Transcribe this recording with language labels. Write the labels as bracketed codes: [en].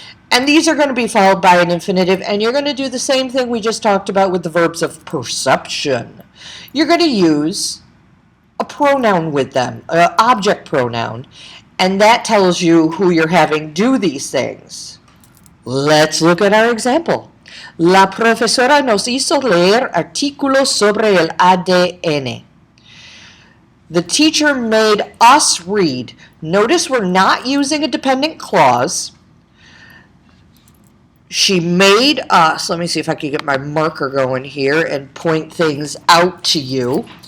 [en] And these are going to be followed by an infinitive, and you're going to do the same thing we just talked about with the verbs of perception. You're going to use a pronoun with them, an object pronoun, and that tells you who you're having do these things. Let's look at our example. [es] La profesora nos hizo leer artículos sobre el ADN. [en] The teacher made us read. Notice we're not using a dependent clause. She made us. Let me see if I can get my marker going here and point things out to you.